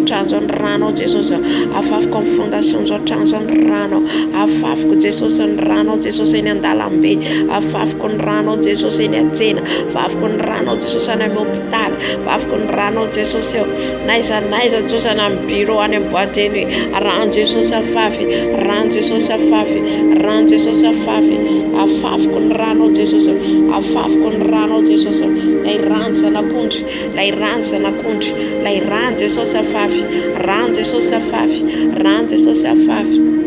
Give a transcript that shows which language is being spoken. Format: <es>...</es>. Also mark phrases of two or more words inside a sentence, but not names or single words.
<mg>trano izao ny rano Jesosy, afafy amin'ny fondation izao trano izao ny rano, afafy Jesosy ny rano Jesosy eny an-dalambe, afafy ny rano Jesosy eny an-tsena, afafy ny rano Jesosy any amin'ny hôpitaly, afafy ny rano Jesosy naiza naiza Jesosy any amin'ny bureau, any amin'ny</mg> <fr>boîte de nuit,</fr> <mg>rano Jesosy afafy, rano Jesosy afafy, rano Jesosy afafy, afafy ny rano Jesosy, afafy ny rano Jesosy, lay rano zanak'ondry, lay rano zanak'ondry, lay rano Jesosy afafy, rano Jesosy afafy, rano Jesosy afafy,</mg>